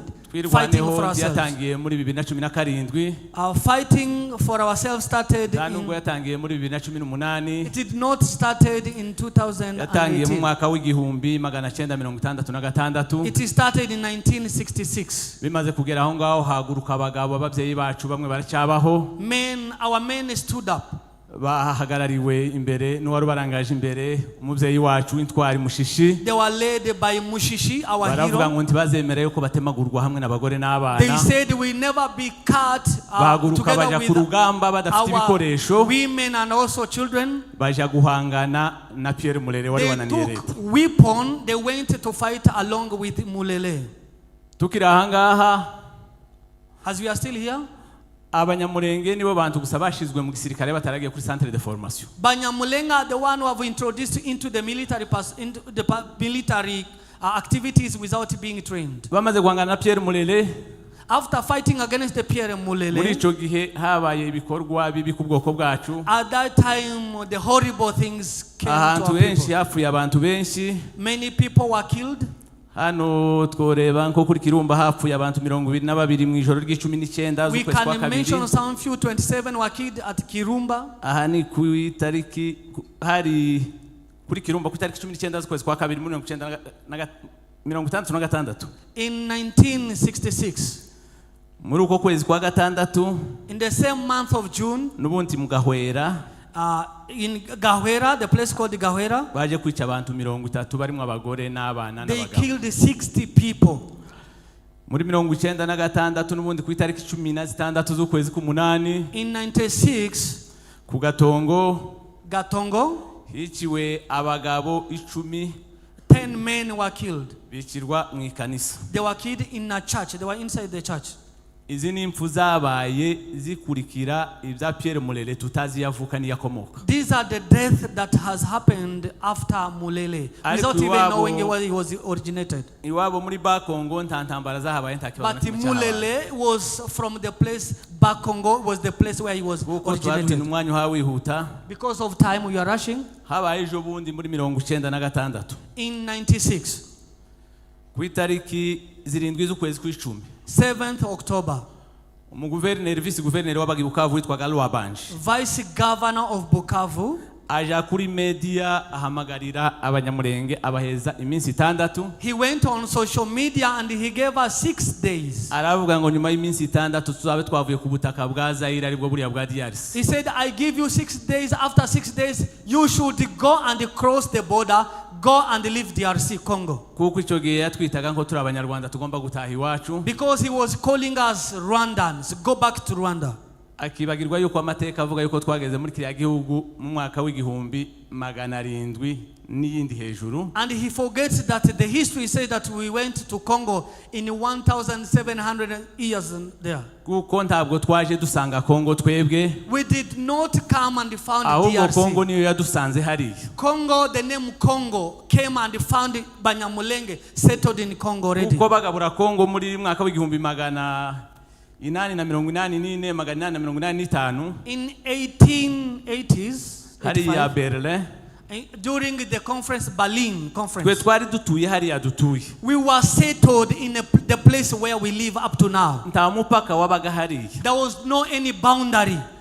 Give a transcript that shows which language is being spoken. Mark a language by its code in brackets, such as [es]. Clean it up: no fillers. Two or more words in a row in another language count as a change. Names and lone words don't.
[en] Fighting for ourselves. Our fighting for ourselves started it did not started in 2018. It started in 1966. Our men stood up. [rw] bahagarariwe imbere n'uwari barangaje imbere umuvyeyi wacu Intwari Mushishi. [en] They were led by Mushishi, our hero. [rw] Baravuga ngo ntibazemera yuko batemagurwa hamwe n'abagore n'abana. [en] They said we never be cut together with [rw] kurugamba badafite ibikoresho. [en] Women and also children. [rw] Baja guhangana na Pierre Mulele wari wananiye leta. [en] They took weapon, they went to fight along with Mulele. [rw] Tukira ahangaha, [en] as we are still here, [rw] Abanyamulenge nibo bantu gusa bashizwe mu gisirikare bataragiye kuri [fr] centre de formation. [en] Banyamulenga the one who have introduced into the military activities without being trained. [rw] Bamaze guhangana na Pierre Mulele. [en] After fighting against the Pierre Mulele, [rw] muri ico gihe habaye ibikorwa bibi ku bwoko bwacu. [en] At that time the horrible things came to our people. Many people were killed. [rw] Hano tworeba nko kuri Kirumba hapfuye abantu 22 mu ijoro ry'19 [en] we can mention some few 27 were killed at Kirumba. [rw] Aha ni ku itariki hari kuri Kirumba ku itariki 19 z'ukwezi kwa kabiri muri 1966. [en] In 1966, [rw] muri uko kwezi kwa gatandatu, [en] in the same month of June, [rw] n'ubundi mu Gahwera, [en] in Gahwera, the place called Gahwera, [rw] baje kwica abantu 30 barimo abagore n'abana [en] they [rw] n'abagabo. [en] killed 60 people. [rw] Muri 1996 n'ubundi ku itariki 16 z'ukwezi k'umunani, [en] In 96, [rw] ku Gatongo, hiciwe abagabo 10 [en] men were killed. [rw] bicirwa mu ikanisa. [en] They were killed in a church. They were inside the church. [rw] Izi ni impfu zabaye zikurikira ibya Pierre Mulele tutazi yavuka ni yakomoka. [en] These are the death that has happened after Mulele, without even knowing where he was originated. [rw] Iwabo muri Bakongo nta ntambara zahabaye nta kibazo. [en] But Mulele was from the place, Bakongo was the place where he was originated. [rw] Umwanya hawihuta. [en] Because of time we are rushing. [rw] Habaye ejo bundi muri 1996. [en] In 96. [rw] Ku itariki 7 z'ukwezi kwa 10. [en] 7th October. Vice Governor [rw] wa Bukavu witwaga Lwabanje. [en] Vice Governor of Bukavu. [rw] Aja kuri media ahamagarira abanyamurenge abaheza iminsi 6. [en] He went on social media and he gave us 6 days. [rw] Aravuga ngo nyuma y'iminsi 6 tuzabe twavuye ku butaka bwa Zaire aribwo buriya bwa DRC. [en] He said, I give you 6 days. After 6 days, you should go and cross the border. Go and leave DRC Congo. [rw] Kuko icyo gihe yatwitaga ngo turi abanyarwanda tugomba gutaha iwacu. [en] Because he was calling us Rwandans. Go back to Rwanda. [rw] Akibagirwa yuko amateka avuga yuko twageze muri kiriya gihugu mu mwaka w'igihumbi 700 n'iyindi hejuru. [en] And he forgets that the history says that we went to Congo in 1700 years there. [rw] Kuko ntabwo twaje dusanga Congo twebwe. [en] We did not come and found DRC. [rw] Ahubwo Congo niyo yadusanze hariya. [en] Congo, the name Congo came and found Banyamulenge settled in Congo already. [rw] Kuko bagabura Congo muri mwaka w'igihumbi 884 [en] in 1880s, [rw] hariya Berlin, [en] during the conference, Berlin conference, we were settled in the place where we live up to now. There was no any boundary.